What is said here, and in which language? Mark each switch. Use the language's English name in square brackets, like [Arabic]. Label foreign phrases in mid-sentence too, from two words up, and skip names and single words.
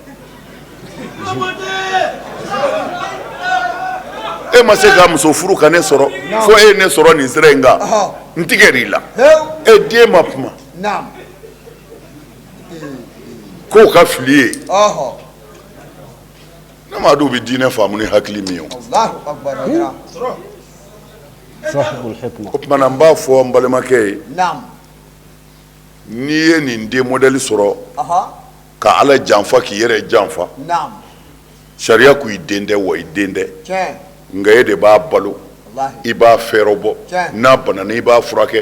[Bambara] e ma se ka muso furu ka ne sɔrɔ fo e ye ne sɔrɔ nin sira in kan Ɔhɔ. n tigɛr'i la Heu. e den ma kuma Naam. k'o ka fili ye Ɔhɔ. ne m'a dɔn u bɛ diinɛ faamu ni hakili min ye o. [Arabic] الله أكبر. Idra. صاحب الحكمة [Bambara] o tuma na n b'a fɔ n balimakɛ ye Naam. n'i ye nin den modèle sɔrɔ Aha. ka ala janfa k'i yɛrɛ janfa Naam. sariya ko i den tɛ wa i den tɛ Tiɲɛ. nka e de b'a balo [Arabic] Wallahi. [Bambara] i b'a fɛɛrɛ bɔ Tiɲɛ. n'a banana i b'a furakɛ